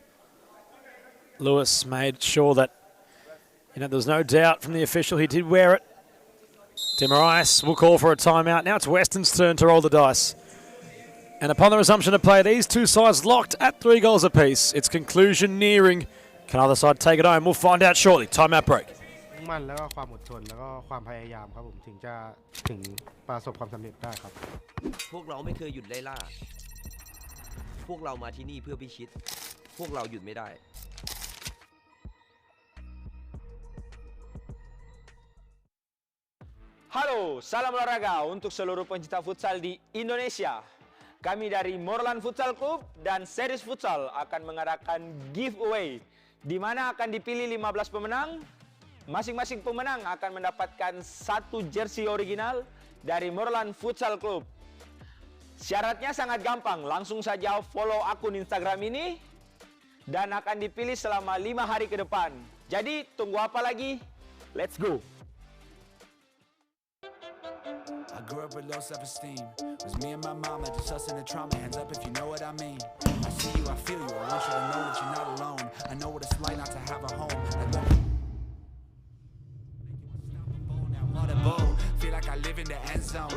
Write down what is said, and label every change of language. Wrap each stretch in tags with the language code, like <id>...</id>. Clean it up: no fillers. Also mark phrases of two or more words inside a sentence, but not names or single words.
<en>Lewis made sure that, there was no doubt from the official he did wear it. Demarais will call for a timeout. Now it's Western's turn to roll the dice. And upon the resumption of play, these two sides locked at 3 goals apiece. Its conclusion nearing. Can either side take it home? We'll find out shortly. Timeout break.</en> <th>มั่นแล้วก็ความอดทนแล้วก็ความพยายามครับผมถึงประสบความสำเร็จได้ครับ พวกเราไม่เคยหยุดไล่ล่า พวกเรามาที่นี่เพื่อพิชิต พวกเราหยุดไม่ได้</th> <id>Halo, salam olahraga untuk seluruh pencinta futsal di Indonesia. Kami dari Moreland Futsal Club dan Series Futsal akan mengadakan giveaway, di mana akan dipilih 15 pemenang. Masing-masing pemenang akan mendapatkan 1 jersey original dari Moreland Futsal Club. Syaratnya sangat gampang, langsung saja follow akun Instagram ini dan akan dipilih selama 5 hari ke depan. Jadi tunggu apa lagi?</id> <en>Let's go! I grew up with low self-esteem. It was me and my mama just us in the trauma. Hands up if you know what I mean. I see you, I feel you. I want you to know that you're not alone. I know what it's like not to have a home. Feel like I live in the end zone.</en>